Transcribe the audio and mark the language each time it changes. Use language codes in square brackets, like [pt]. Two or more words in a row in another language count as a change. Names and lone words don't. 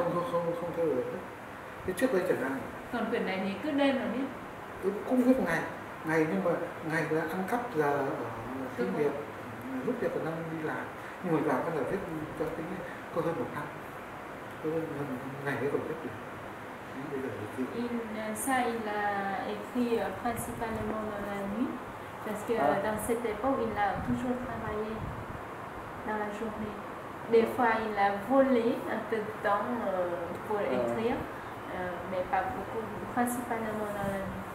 [vi] Không theo giờ giấc. Thế trước đây chẳng hạn. Còn quyển này thì cứ đêm là viết. Cũng viết ngày nhưng mà ngày là ăn cắp giờ ở xí nghiệp, lúc giờ còn đang đi làm, nhưng mà vào cái giờ viết cho tính có hơn 1 năm, có hơn ngày đấy còn viết được. [fr] Il a écrit principalement dans la nuit, parce que dans cette époque, il a toujours travaillé dans la journée. Des fois, il a volé un peu de temps pour écrire, mais pas beaucoup, principalement dans la nuit.